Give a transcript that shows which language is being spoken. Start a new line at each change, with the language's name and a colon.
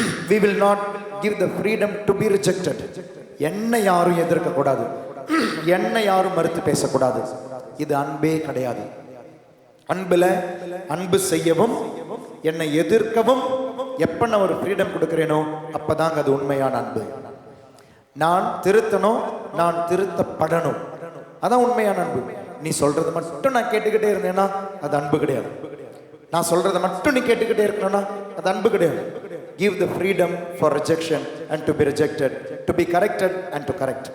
English: We will not give the freedom to be rejected.
Tamil: என்னை யாரும் எதிர்க்க கூடாது, என்னை யாரும் மறுத்து பேசக்கூடாது. இது அன்பே கிடையாது. அன்புல அன்பு செய்யவும் என்னை எதிர்க்கவும் எப்ப நான் ஒரு ஃப்ரீடம் கொடுக்கிறேனோ அப்பதாங்க அது உண்மையான அன்பு. நான் திருத்தணும், நான் திருத்தப்படணும், அதான் உண்மையான அன்பு. நீ சொல்றது மட்டும் நான் கேட்டுக்கிட்டே இருந்தேன்னா அது அன்பு கிடையாது. நான் சொல்றதை மட்டும் நீ கேட்டுக்கிட்டே இருக்கணும்னா அது அன்பு கிடையாது.
English: Give the freedom for rejection and to be rejected, to be corrected and to correct.